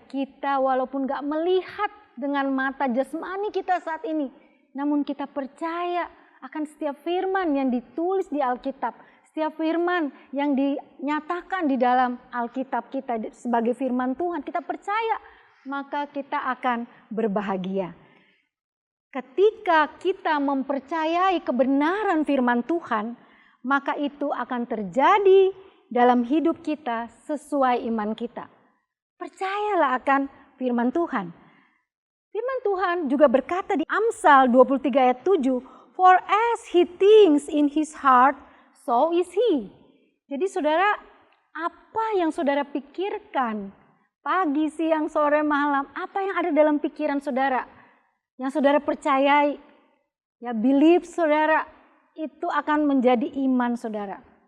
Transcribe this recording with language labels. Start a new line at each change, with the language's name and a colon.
Indonesian: Kita walaupun gak melihat dengan mata jasmani kita saat ini, namun kita percaya akan setiap firman yang ditulis di Alkitab, setiap firman yang dinyatakan di dalam Alkitab kita sebagai firman Tuhan, kita percaya, maka kita akan berbahagia. Ketika kita mempercayai kebenaran firman Tuhan, maka itu akan terjadi dalam hidup kita sesuai iman kita. Percayalah akan firman Tuhan. Firman Tuhan juga berkata di Amsal 23 ayat
English: 7, for as he thinks in his heart, so is he.
Indonesian: Jadi saudara, apa yang saudara pikirkan pagi, siang, sore, malam, apa yang ada dalam pikiran saudara, yang saudara percayai, ya believe saudara, itu akan menjadi iman saudara.